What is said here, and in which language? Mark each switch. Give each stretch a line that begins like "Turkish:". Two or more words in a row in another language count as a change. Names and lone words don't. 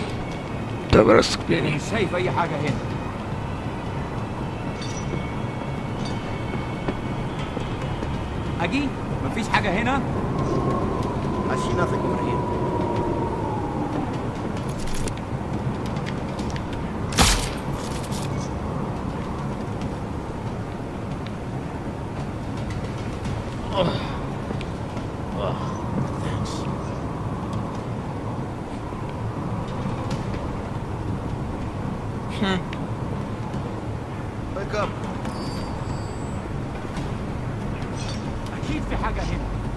Polish: Dobra, skupieni.
Arabic: شايف أي حاجة هنا. أجي؟ مفيش حاجة هنا؟
English: I see nothing over here. Thanks. Wake up.
Arabic: أكيد في حاجة هنا.